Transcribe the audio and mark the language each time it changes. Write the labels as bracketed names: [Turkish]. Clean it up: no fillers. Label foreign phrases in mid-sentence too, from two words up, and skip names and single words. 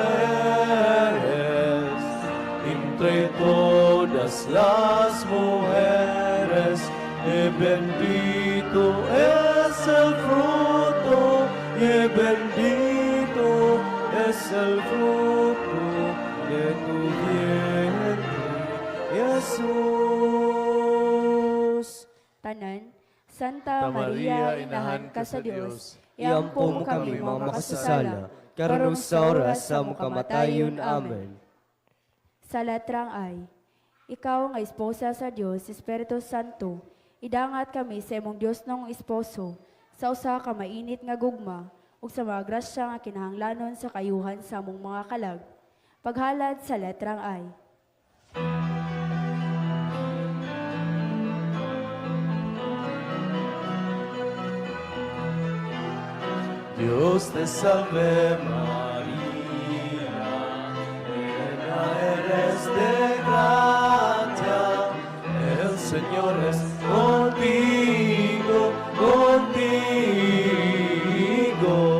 [Spanish] eres, entre todas las mujeres, y bendito es el fruto, y bendito es el fruto de tu vientre, Jesús. [Cebuano] Tanan, Santa Maria, inahan ka sa Diyos, iampo mo kami mga makasasala, karong sa oras sa among kamatayon. Amen. Sa letrang I, ikaw nga esposa sa Diyos, Espiritu Santo, idangat kami sa imong Diyos nung esposo, sa usa ka mainit nga gugma, ug sa mga grasya nga kinahanglanon sa kayuhan sa among mga kalag. Paghalad sa letrang I. [Spanish] Dios te salve María, llena eres de gracia, el Señor es contigo, contigo.